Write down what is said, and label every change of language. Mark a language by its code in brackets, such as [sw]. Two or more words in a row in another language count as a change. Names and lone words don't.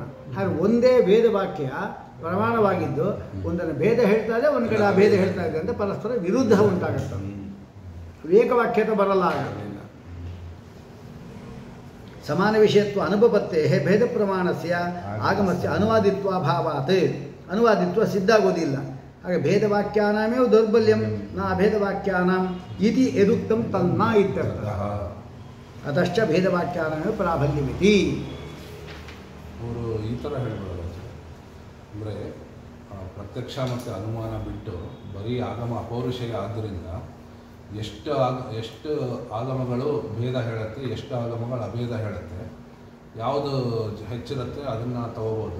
[kn] ಹಾಗೆ ಒಂದೇ ಭೇದವಾಕ್ಯ ಪ್ರಮಾಣವಾಗಿದ್ದು ಒಂದನ್ನು ಭೇದ ಹೇಳ್ತಾ ಇದೆ, ಒಂದು ಕಡೆ ಆ ಭೇದ ಹೇಳ್ತಾ ಇದೆ ಅಂತ ಪರಸ್ಪರ ವಿರುದ್ಧ ಉಂಟಾಗುತ್ತೆ. ಏಕವಾಕ್ಯತೆ ಬರಲ್ಲ. [sa] ಸಮಾನ ವಿಷಯತ್ವ ಅನುಪಪತ್ತೇ ಭೇದ ಪ್ರಮಾಣಸ್ಯ ಆಗಮಸ್ಯ ಅನುವಾದಿತ್ವ ಭಾವಾತ್, [kn] ಅನುವಾದಿತ್ವ ಸಿದ್ಧ ಆಗೋದಿಲ್ಲ. [sa] ಹಾಗೆ ಭೇದವಾಕ್ಯಾನಾಮೇವ ದೌರ್ಬಲ್ಯಂ ನ ಅಭೇದವಾಕ್ಯಾನಾಂ ಇತಿ ಯದುಕ್ತಂ ತನ್ನ ಇತ್ಯರ್ಥಃ. ಅದಶ್ಚ ಭೇದವಾಕ್ಯಾನಾಮೇವ ಪ್ರಾಬಲ್ಯಮಿತಿ. [kn] ಅವರು ಈ ಥರ ಹೇಳ್ಬೋದು ಅಂದರೆ ಪ್ರತ್ಯಕ್ಷ ಮತ್ತು ಅನುಮಾನ ಬಿಟ್ಟು ಬರೀ ಆಗಮ ಅಪೌರುಷೇಯ ಆದ್ದರಿಂದ ಎಷ್ಟು ಆಗಮಗಳು ಭೇದ ಹೇಳುತ್ತೆ, ಎಷ್ಟು ಆಗಮಗಳು ಅಭೇದ ಹೇಳುತ್ತೆ, ಯಾವುದು ಹೆಚ್ಚಿರುತ್ತೆ ಅದನ್ನು ತಗೋಬೋದು.